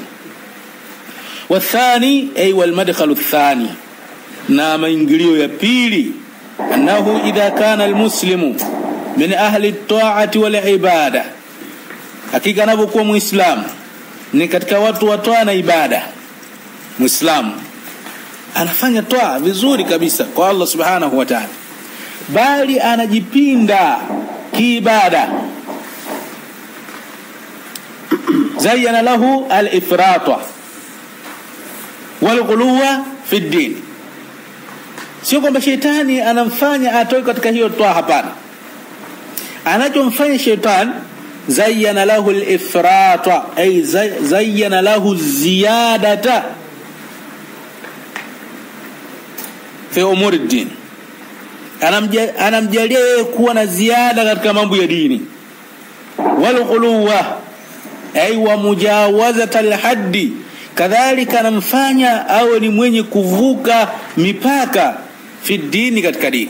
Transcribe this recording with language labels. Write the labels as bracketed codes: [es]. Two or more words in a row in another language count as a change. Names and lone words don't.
[ar] والثاني أي والمدخل الثاني, [sw] na maingilio ya pili, [ar] أنه إذا كان المسلم من أهل الطاعة والعبادة, [sw] hakika anapokuwa muislamu ni katika watu wa toa na ibada. Muislamu anafanya toa vizuri kabisa kwa Allah [ar] سبحانه وتعالى, [sw] bali anajipinda kiibada. [ar] زين له الإفراط والغلو في الدين. [sw] Sio kwamba shetani anamfanya atoe katika hiyo toa, hapana. Anachomfanya shetani, [ar] زين له الإفراط أي زين له زيادة في أمور الدين. [sw] Anamjalia yeye kuwa na ziada katika mambo ya dini. [ar] والغلو أي ومجاوزة الحد, [sw] kadhalika anamfanya awe ni mwenye kuvuka mipaka [ar] في الدين, [sw] katika dini.